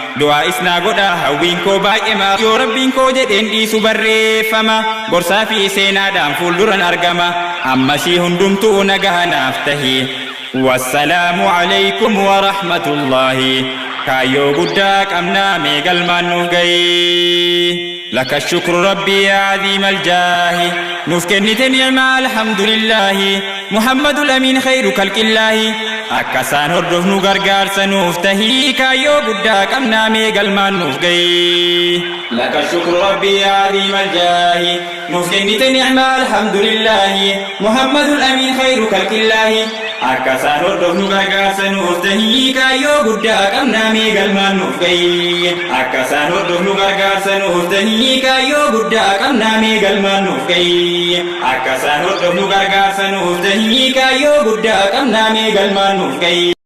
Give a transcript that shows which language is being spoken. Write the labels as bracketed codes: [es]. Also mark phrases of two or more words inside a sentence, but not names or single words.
[om] Du'aa isnaa godha hawwiin koo baay'ema. Yoo Rabbiin koo jedheen dhiisu barreeffama. Gorsaa fi seenaadhaan fuulduran argama. Ammasii hundumtuu nagaha naaf tahi. [ar] والسلام عليكم ورحمة الله. [om] Kaayyoo guddaa qabnaa mee galmaan nuuf gahi. [ar] لك الشكر ربي يا عظيم الجاه. [om] Nuuf kennite ni'maa alhamdulillahi. [ar] محمد الأمين خير خلق الله. [om] Akka isaan hordofnu gargaarsa nuuf tahi, kaayyoo guddaa qabnaa, mee galmaan nuuf gahi. [ar] لك الشكر ربي يا عظيم الجاه. [om] Nuuf kennite ni'maa, alhamdulillah. [ar] محمد الأمين خير خلق الله. [om] Akka isaan hordofnu gargaarsa nuuf tahi, kaayyoo guddaa qabnaa, mee galmaan nuuf gahi. Akka isaan hordofnu gargaarsa nuuf tahi, kaayyoo guddaa qabnaa, mee galmaan nuuf gahi. Akka isaan hordofnu gargaarsa nuuf tahi, kaayyoo guddaa qabnaa mee galmaan nuuf gahi.